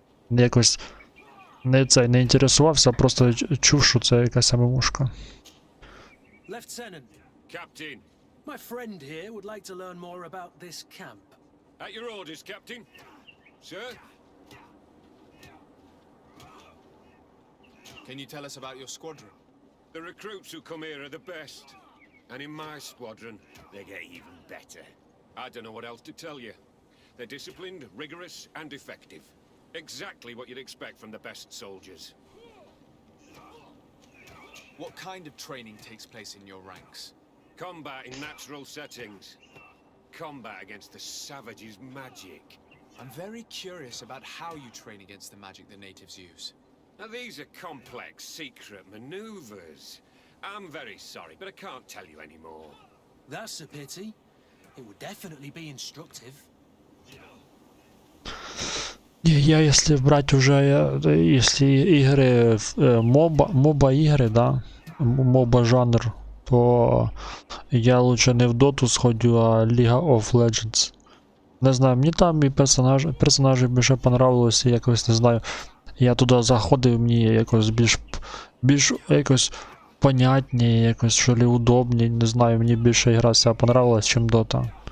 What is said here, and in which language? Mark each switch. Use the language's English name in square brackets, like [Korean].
[Ukrainian] Якось не інтересувався, просто чув, що це якась ММОшка. [English] Lieutenant, Captain. my friend here would like to learn more about this camp. At your orders, Captain. Sir? Can you tell us about your squadron? The recruits who come here are the best. And in my squadron, they get even better. I don't know what else to tell you. They're disciplined, rigorous, and effective. Exactly what you'd expect from the best soldiers. What kind of training takes place in your ranks? Combat in natural settings. Combat against the savages' magic. I'm very curious about how you train against the magic the natives use. Now these are complex, secret maneuvers. I'm very sorry, but I can't tell you anymore. That's a pity. It would definitely be instructive. [Ukrainian] Я, якщо брати вже, якщо ігри, моба ігри, да, моба жанр, то я лучше не в Доту сходю, а League of Legends. Не знаю, мені там і персонажі більше понравилося, якось, не знаю, я туди заходив, мені якось більш якось понятніше, якось що ли удобніше, не знаю, мені більше гра ця понравилась, ніж Дота.